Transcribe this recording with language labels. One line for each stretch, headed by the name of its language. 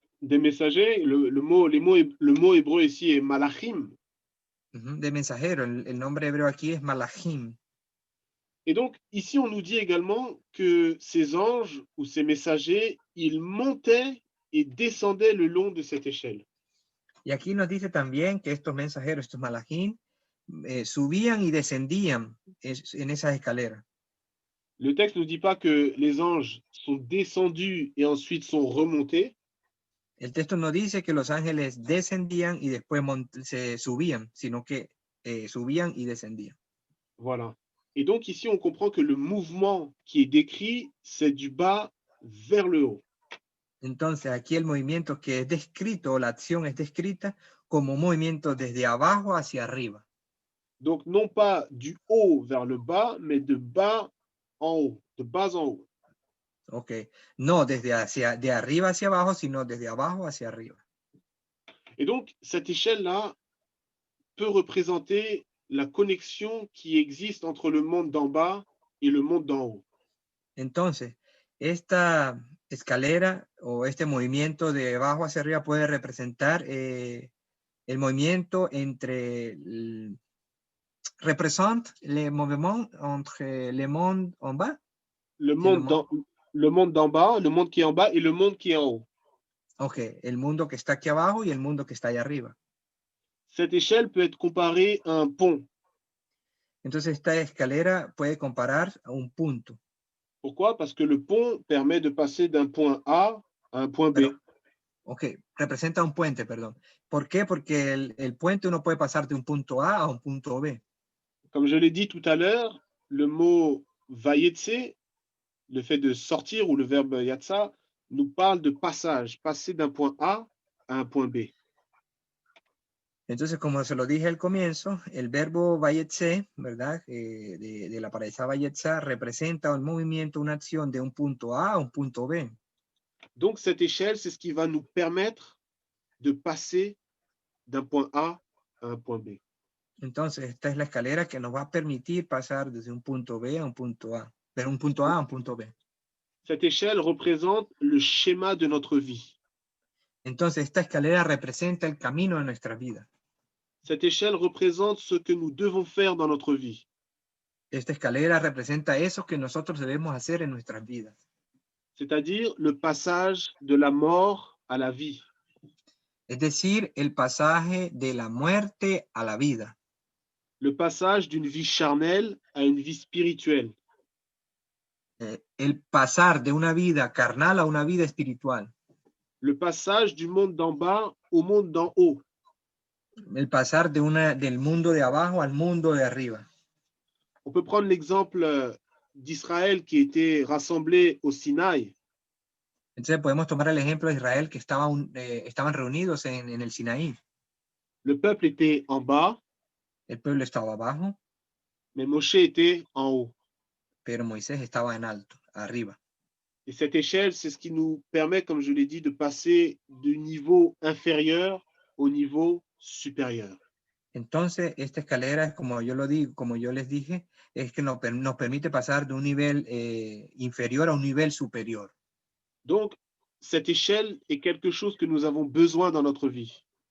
French: Des messagers, le mot hébreu ici est malachim.
Spanish: De mensajero, el nombre hebreo aquí es malachim.
French: Et donc, ici, on nous dit également que ces anges ou ces messagers, ils montaient et descendaient le long de cette échelle.
Spanish: Y aquí nos dice también que estos mensajeros, estos malachim, subían y descendían en esas escaleras.
French: Le texte ne dit pas que les anges sont descendus et ensuite sont remontés.
Spanish: El texto no dice que los ángeles descendían y después se subían, sino que subían y descendían.
French: Voilà. Et donc ici, on comprend que le mouvement qui est décrit, c'est du bas vers le haut.
Spanish: Entonces, aquí el movimiento que es descrito, la acción es descrita como un movimiento desde abajo hacia arriba.
French: Donc, non pas du haut vers le bas, mais de bas en haut, de bas en haut.
Spanish: Ok, no de arriba hacia abajo, sino desde abajo hacia arriba.
French: Et donc, cette échelle-là peut représenter la connexion qui existe entre le monde d'en bas et le monde d'en haut.
Spanish: Entonces, esta escalera o este movimiento de abajo hacia arriba puede representar el movimiento entre
French: représente le mouvement entre le monde en bas. Le monde d'en bas, le monde qui est en bas et le monde qui est en haut.
Spanish: Ok, el mundo que está aquí abajo y el mundo que está allá arriba.
French: Cette échelle peut être comparée à un pont.
Spanish: Entonces, esta escalera puede comparar a un punto.
French: Pourquoi? Parce que le pont permet de passer d'un point A à un point B.
Spanish: Ok, representa un puente, perdón. ¿Por qué? Porque el puente uno puede pasar de un punto A a un punto B.
French: Comme je l'ai dit tout à l'heure, le mot vayetse, le fait de sortir, ou le verbe yatsa, nous parle de passage, passer d'un point A à un point B.
Spanish: Entonces, como se lo dije al comienzo, el verbo vayetse, ¿verdad? De la pareja vayetza representa un movimiento, una acción de un punto A a un punto B.
French: Donc, cette échelle, c'est ce qui va nous permettre de passer d'un point A à un point B.
Spanish: Entonces, esta es la escalera que nos va a permitir pasar desde un punto B a un punto A, de un punto A a un punto B.
French: Cette échelle représente le schéma de notre vie.
Spanish: Entonces, esta escalera representa el camino de nuestra vida.
French: Cette échelle représente ce que nous devons faire dans notre vie.
Spanish: Esta escalera representa eso que nosotros debemos hacer en nuestras vidas.
French: C'est-à-dire le passage de la mort à la vie.
Spanish: Es decir, el pasaje de la muerte a la vida.
French: Le passage d'une vie charnelle à une vie spirituelle.
Spanish: El pasar de una vida carnal a una vida espiritual.
French: Le passage du monde d'en bas au monde d'en haut.
Spanish: El pasar del mundo de abajo al mundo de arriba.
French: On peut prendre l'exemple d'Israël qui était rassemblé au Sinaï.
Spanish: Entonces podemos tomar el ejemplo de Israel que estaban reunidos en el Sinaí.
French: Le peuple était en bas.
Spanish: El pueblo estaba abajo.
French: Mais Moshe était en haut.
Spanish: Pero Moisés estaba en alto, arriba.
French: Et cette échelle, c'est ce qui nous permet, comme je l'ai dit, de passer du niveau inférieur au niveau supérieur.
Spanish: Entonces, esta escalera, como yo les dije, es que nos permite pasar de un nivel inferior a un nivel superior.
French: Donc, cette échelle est quelque chose que nous avons besoin dans notre vie.